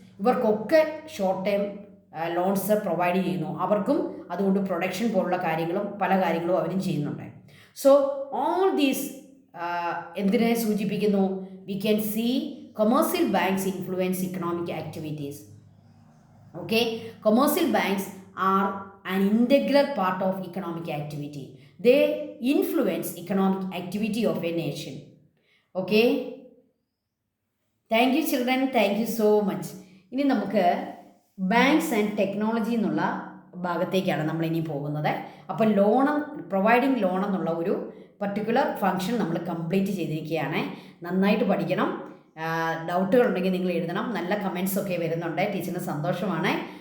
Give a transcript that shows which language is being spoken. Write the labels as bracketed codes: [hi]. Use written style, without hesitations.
[ml] ഇവർക്കൊക്കെ short term loans provide ചെയ്യുന്നു. അവർക്കും അതുകൊണ്ട് പ്രൊഡക്ഷൻ പോലുള്ള കാര്യങ്ങളും പല കാര്യങ്ങളും അവരും ചെയ്യുന്നുണ്ട്. [en] so all these [ml] എന്തിനെ സൂചിപ്പിക്കുന്നു? [en] We can see commercial banks influence economic activities. Okay, commercial banks are an integral part of economic activity. They influence economic activity of a nation. Okay, thank you children, thank you so much. [ml] ഇനി നമുക്ക് banks and technology എന്നുള്ള ഭാഗത്തേക്കാണ് നമ്മൾ ഇനി പോകുന്നത്. അപ്പോൾ providing loan എന്നുള്ള ഒരു പർട്ടിക്കുലർ ഫംഗ്ഷൻ നമ്മൾ കംപ്ലീറ്റ് ചെയ്തിരിക്കുകയാണ്. നന്നായിട്ട് പഠിക്കണം. ഡൗട്ടുകൾ ഉണ്ടെങ്കിൽ നിങ്ങൾ എഴുതണം. നല്ല കമൻസ് ഒക്കെ വരുന്നുണ്ട്, ടീച്ചറിന് സന്തോഷമാണ്.